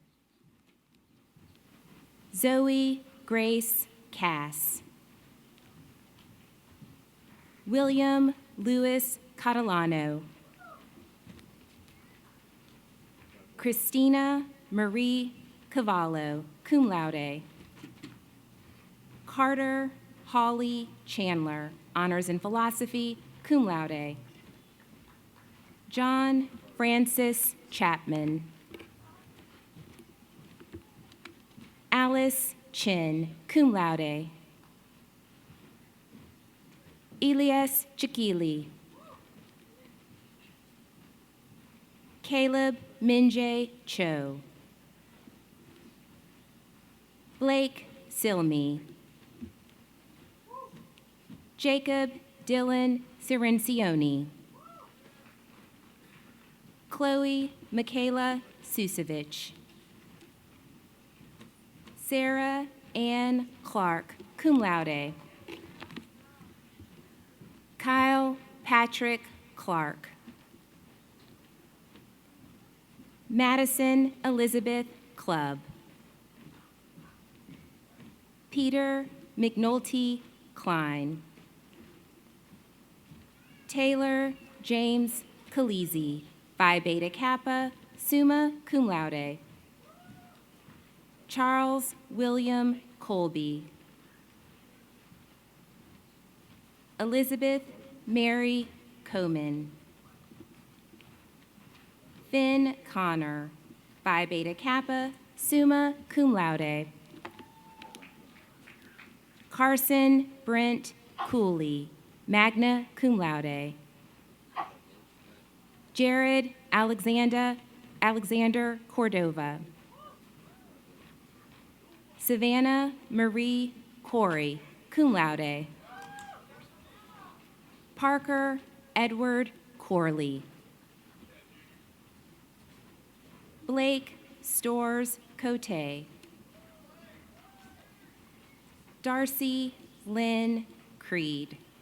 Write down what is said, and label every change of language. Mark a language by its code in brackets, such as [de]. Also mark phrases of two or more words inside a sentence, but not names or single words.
[en] Zoe Grace Cass. William Louis Catalano. Christina Marie Cavallo, [la] cum laude. [en] Carter Holly Chandler, honors in philosophy, [la] cum laude. [en] John Francis Chapman. Alice Chin, [la] cum laude. [en] Elias Chikili. Caleb Minjay Cho. Blake Silmy. Jacob Dylan Cirencioni. Chloe Michaela Susevich. Sarah Ann Clark, [la] cum laude. [en] Kyle Patrick Clark. Madison Elizabeth Clubb. Peter McNulty Klein. Taylor James Khaleesi, Phi Beta Kappa, [la] summa cum laude. [en] Charles William Colby. Elizabeth Mary Coman. Finn Connor, Phi Beta Kappa, [la] summa cum laude. [en] Carson Brent Cooley, [la] magna cum laude. [en] Jared Alexander Cordova. Savannah Marie Corey, [la] cum laude. [en] Parker Edward Corley. Blake Stores Cote. Darcy Lynn Creed.